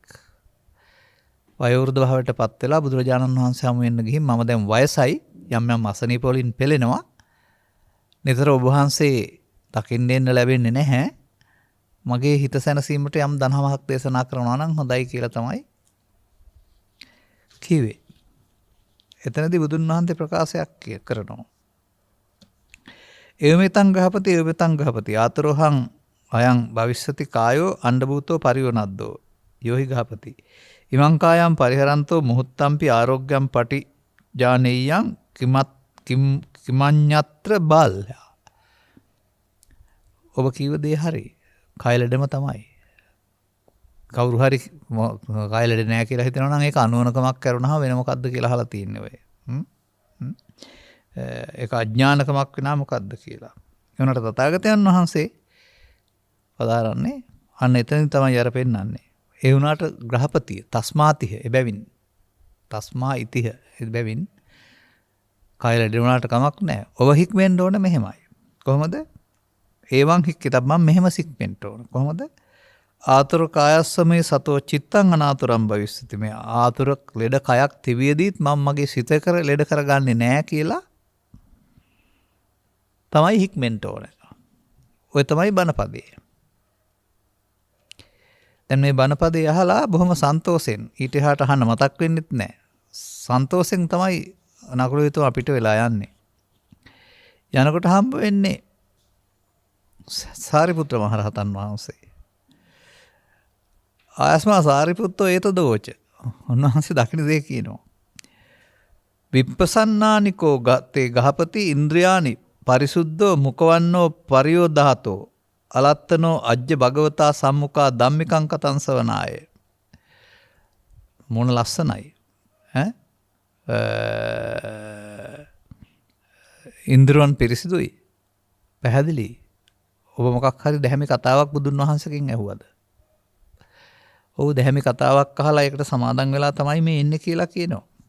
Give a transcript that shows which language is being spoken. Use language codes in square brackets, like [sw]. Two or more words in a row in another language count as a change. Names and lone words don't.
[si] වයෝවෘද්ධ භාවයට පත් වෙලා බුදුරජාණන් වහන්සේ හමු වෙන්න ගිහින් මම දැන් වයසයි යම් යම් අසනීප වලින් පෙළෙනවා. නිතර ඔබ වහන්සේ දකින්න එන්න ලැබෙන්නේ නැහැ. මගේ හිත සැනසීමට යම් දනහමක් දේශනා කරනවා නම් හොඳයි කියලා තමයි කිව්වේ. එතනදී බුදුන් වහන්සේ ප්‍රකාශයක් කරනවා. [pi] එවමෙතං ගහපති ආතරෝහං අයං භවිෂ්‍යති කායෝ අණ්ඩභූතෝ පරිවනද්දෝ යෝහි ගහපති. ඉමං කායම් පරිහරන්තෝ මුහුත්තම්පි ආරෝග්‍යම් පටි ජානෙය්‍යං කිමඤ්ඤත්‍ර බාල්‍ය. [si] ඔබ කීව දේ හරි. කය ලෙඩම තමයි. කවුරු හරි කය ලෙඩ නැහැ කියලා හිතනවා නම් ඒක අනුවණකමක් කරුණා වෙන මොකද්ද කියලා අහලා තියෙන්නේ ඔය. ඒක අඥානකමක් වෙනා මොකද්ද කියලා. ඒ වුණාට තථාගතයන් වහන්සේ පදාරන්නේ අන්න එතනින් තමයි අර පෙන්නන්නේ. ඒ වුණාට ග්‍රහපතිය තස්මාතිහ එබැවින් [pi] තස්මා ඉතිහ [si] එබැවින් කය ලෙඩ වුණාට කමක් නැහැ. ඔබ හික්මෙන්න ඕන මෙහෙමයි. කොහොමද? [pi] ඒවං හික්කිතබ්බං [si] මෙහෙම සික්මෙන්න ඕන. කොහොමද? [pi] ආතුර කායස්සමේ සතෝ චිත්තං අනාතුරං භවිස්සති. [si] මේ ආතුර ලෙඩ කයක් තිබියදීත් මම මගේ සිත කර ලෙඩ කරගන්නේ නැහැ කියලා තමයි හික්මෙන්න ඕන. ඔය තමයි බණපදේ. දැන් මේ බණපදේ අහලා බොහොම සන්තෝෂෙන් ඊට එහාට අහන්න මතක් වෙන්නෙත් නැහැ. සන්තෝෂෙන් තමයි නකුල විතෝ අපිට වෙලා යන්නේ. යනකොට හම්බ වෙන්නේ සාරිපුත්‍ර මහරහතන් වහන්සේ. [pi] ආයස්මා සාරිපුත්තෝ ඒතදෝච. [si] උන්වහන්සේ දකින්න දේ කියනවා. [pi] විප්පසන්නානිකෝ ගතේ ගහපති ඉන්ද්‍රියානි පරිසුද්ධෝ මුකවන්නෝ පරියෝදාතෝ අලත්තනෝ අජ්ජ භගවතා සම්මුඛා ධම්මිකං කතං සවනාය. [si] මොන ලස්සනයි. ඉන්ද්‍රයන් පිරිසිදුයි. පැහැදිලි. ඔබ මොකක් හරි දැහැමි කතාවක් බුදුන් වහන්සේගෙන් ඇහුවද? ඔව් දැහැමි කතාවක් අහලා ඒකට සමාදන් වෙලා තමයි මේ ඉන්නේ කියලා කියනවා.